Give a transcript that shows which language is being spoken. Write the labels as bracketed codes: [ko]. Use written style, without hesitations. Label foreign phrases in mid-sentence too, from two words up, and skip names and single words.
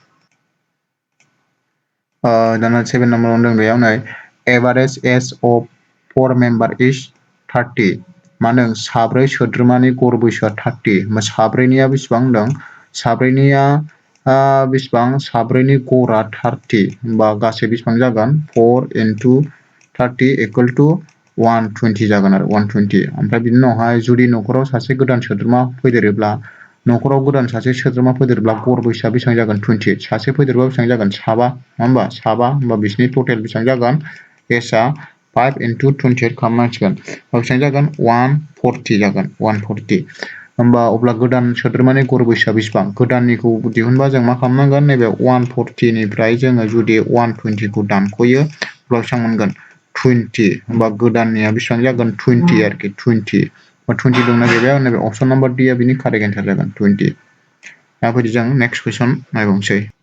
[brx] दाना 7 नाम्बाराव दं बेयाव नै [en] average age of 4 member is 30 [brx] मा होनदों साब्रै सोद्रोमानि गड़ बैसोआ 30 होमबा साब्रैनिया बेसेबां होनदों साब्रैनिया बेसेबां साब्रैनि गड़ा 30 होमबा गासै बेसेबां जागोन [en] 4 into 30 equal to 120 [brx] जागोन आरो 120 ओमफ्राय बिनि उनावहाय जुदि न'खराव सासे गोदान सोद्रोमा फैदेरोब्ला न'खराव गोदान सासे सोद्रोमा फैदेरोब्ला गड़ बैसोआ बेसेबां जागोन 20 सासे फैदेरबा बेसेबां जागोन साबा नङा होमबा साबा होमबा बिसिनि टटेल बेसेबां जागोन एजआ 5 into 28 खालामनांसिगोन बेसेबां जागोन 140 जागोन 140 होमबा अब्ला गोदान सोद्रोमानि गड़ बैसोआ बेसेबां गोदाननिखौ दिहुनबा जों मा खालामनांगोन नैबे 140 निफ्राय जोङो जुदि 120 खौ दानख'यो अब्ला बेसेबां मोनगोन 20 होमबा गोदाननिया बेसेबां जागोन 20 आरोखि 20 20 दंना गैया नैबे [en] option number D [brx] आ बिनि [en] correct answer [brx] जागोन 20 दा फैदो जों [en] next question [brx] नायबावनोसै